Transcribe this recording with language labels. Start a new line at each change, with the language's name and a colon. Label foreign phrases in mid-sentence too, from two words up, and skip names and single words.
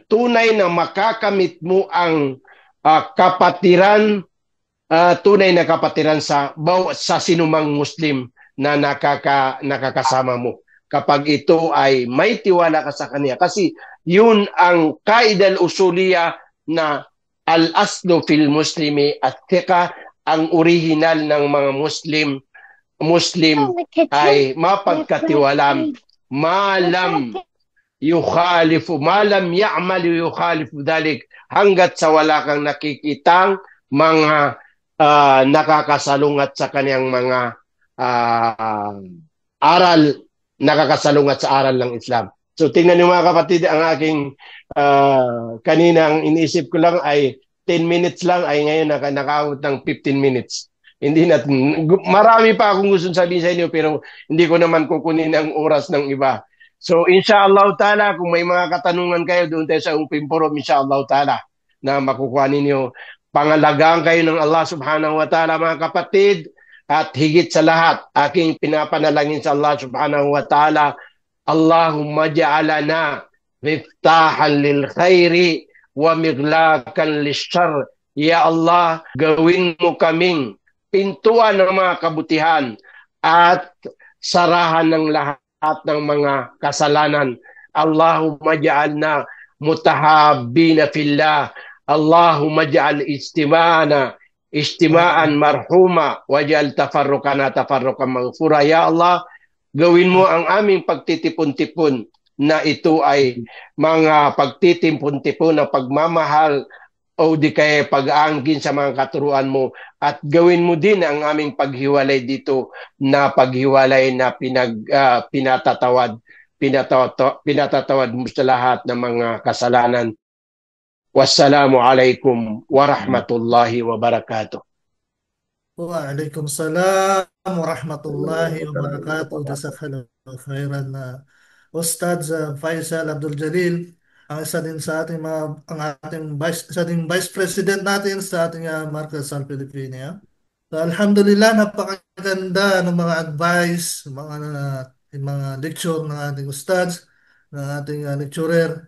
Filipino: Tunay na makakamit mo ang kapatiran, tunay na kapatiran sa sinumang Muslim na nakakasama mo. Kapag ito ay may tiwala ka sa kanya. Kasi yun ang
Arabic: القاعدة الأصولية
Filipino: na
Arabic: الأصل في المسلم الثقة,
Filipino: ang original ng mga Muslim ay mapagkatiwalam,
Arabic: ما لم يعمل يخالف ذلك,
Filipino: hanggat sa wala kang nakikitang mga nakakasalungat sa kanyang mga aral, nakakasalungat sa aral ng Islam. So tingnan niyo, mga kapatid, ang aking kaninang iniisip ko lang ay 10 minutes lang, ay ngayon nakaabot ng 15 minutes. Hindi natin, marami pa akong gusto sabihin sa inyo, pero hindi ko naman kukunin ang oras ng iba. So
Arabic: إن شاء الله تعالى,
Filipino: kung may mga katanungan kayo, doon tayo sa Umpim Forum,
Arabic: إن شاء الله تعالى,
Filipino: na makukuha ninyo. Pangalagaan kayo ng
Arabic: الله سبحانه وتعالى,
Filipino: mga kapatid, at higit sa lahat, aking pinapanalangin sa
Arabic: الله سبحانه وتعالى, اللهم اجعلنا مفتاحا للخير ومغلاقا للشر. يا الله,
Filipino: gawin mo kaming pintuan ng mga kabutihan at sarahan ng lahat ng mga kasalanan.
Arabic: اللهم اجعلنا متحابين في الله. اللهم اجعل اجتماعنا اجتماعا مرحوما واجعل تفرقنا تفرقا مغفورا. يا الله,
Filipino: gawin mo ang aming pagtitipon-tipon na ito ay mga pagtitipon-tipon ng pagmamahal o di kaya pag-aangkin sa mga katuruan mo, at gawin mo din ang aming paghiwalay dito na paghiwalay na pinatatawad mo sa lahat ng mga kasalanan.
Arabic: والسلام عليكم ورحمة الله وبركاته. وعليكم السلام ورحمة الله وبركاته. جزاك الله خيرا na Ustadz Faisal Abdul Jalil,
Filipino: ang isa din sa ating isa din Vice President natin sa ating Marcos Al Pilipino. So, alhamdulillah, napakaganda ng mga advice, mga lecture ng ating ustads, ng ating lecturer.